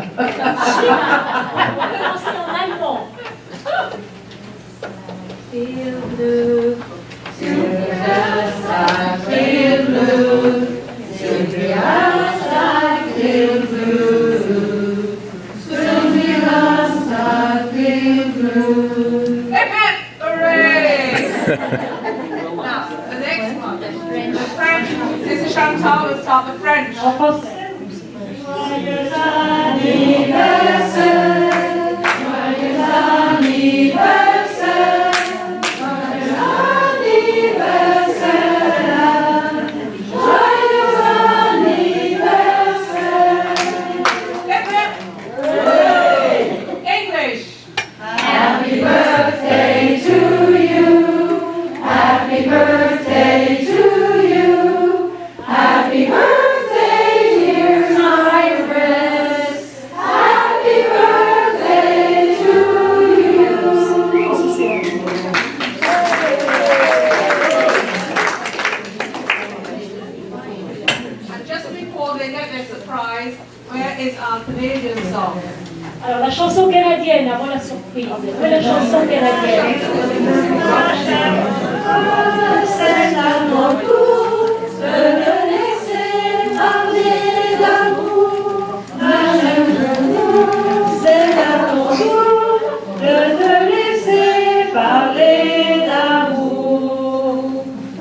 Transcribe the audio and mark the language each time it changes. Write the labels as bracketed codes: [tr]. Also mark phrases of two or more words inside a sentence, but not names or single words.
[en] Feel blue, Sylvia, feel blue, Sylvia, feel blue, Sylvia, feel blue. Amen! Hooray! Now, the next one. The French. Sister Chantal will start the French. [fr] Joyeux anniversaire, joyeux anniversaire, joyeux anniversaire, joyeux anniversaire. [en] English. Happy birthday to you, happy birthday to you, happy birthday dear Cyrus, happy birthday to you. And just before they get their surprise, where is our Canadian song? [fr] Alors la chanson canadienne avant la surprise. Ouais, la chanson canadienne. C'est à mon tour de me laisser parler d'amour. C'est à mon tour de te laisser parler d'amour.